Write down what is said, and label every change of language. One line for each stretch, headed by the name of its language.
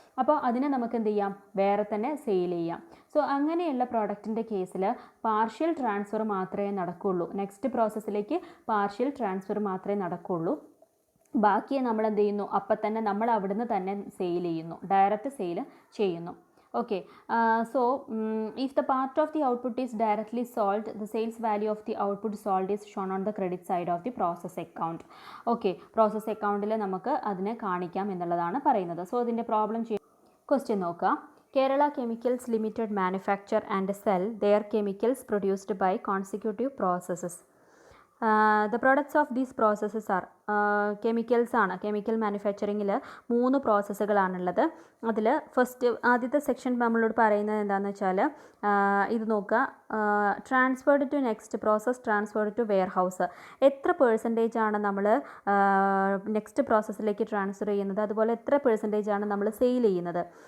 Malayalam: അപ്പോൾ അതിനെ നമുക്ക് എന്ത് ചെയ്യാം, വേറെ തന്നെ സെയിൽ ചെയ്യാം. സോ അങ്ങനെയുള്ള പ്രോഡക്റ്റിൻ്റെ കേസിൽ പാർഷ്യൽ ട്രാൻസ്ഫർ മാത്രമേ നടക്കുകയുള്ളൂ. നെക്സ്റ്റ് പ്രോസസ്സിലേക്ക് പാർഷ്യൽ ട്രാൻസ്ഫർ മാത്രമേ നടക്കുകയുള്ളൂ. ബാക്കിയെ നമ്മൾ എന്ത് ചെയ്യുന്നു, അപ്പം തന്നെ നമ്മൾ അവിടുന്ന് തന്നെ സെയിൽ ചെയ്യുന്നു, ഡയറക്റ്റ് സെയിൽ ചെയ്യുന്നു.
English: Okay, so if the part of the output is directly sold, the sales value of the output sold is shown on the credit side of the process account.
Malayalam: Okay, process accountൽ നമുക്ക് അതിനെ കാണിക്കാം എന്നുള്ളതാണ് പറയുന്നത്. So ഇതിൻ്റെ problem question നോക്കുക.
English: Kerala Chemicals Limited manufacture and sell their chemicals produced by consecutive processes. The products of these processes are chemicals ആണ്.
Malayalam: Chemical മാനുഫാക്ചറിങ്ങിൽ 3 പ്രോസസ്സുകളാണുള്ളത്. അതിൽ ആദ്യത്തെ സെക്ഷൻ നമ്മളോട് പറയുന്നത് എന്താണെന്ന് വെച്ചാൽ, ഇത് നോക്കുക,
English: Transferred to next process, transferred to warehouse.
Malayalam: എത്ര പെർസെൻറ്റേജ് ആണ് നമ്മൾ നെക്സ്റ്റ് പ്രോസസ്സിലേക്ക് ട്രാൻസ്ഫർ ചെയ്യുന്നത്, അതുപോലെ എത്ര പെർസെൻറ്റേജ് ആണ് നമ്മൾ സെയിൽ ചെയ്യുന്നത്.